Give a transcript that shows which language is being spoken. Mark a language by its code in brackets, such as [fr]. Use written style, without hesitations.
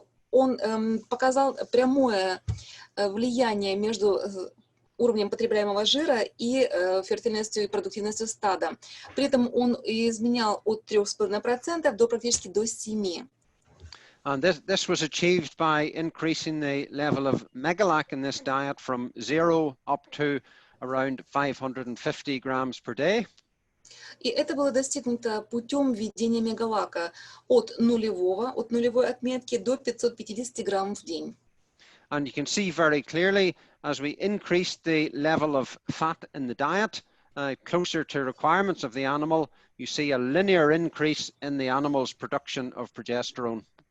[ru] Он показал прямое влияние между уровнем потребляемого жира и фертильностью и продуктивностью стада. При этом он изменял от 3,5% до практически до 7%. [en] And this was achieved by increasing the level of megalac in this diet from 0 up to around 550 grams per day. [ru] И это было достигнуто путем введения мегалака от нулевой отметки до 550 грамм в день. [en] And you can see very clearly as we increase the level of fat in the diet closer to requirements of the animal, you see a linear increase in the animal's production of progesterone.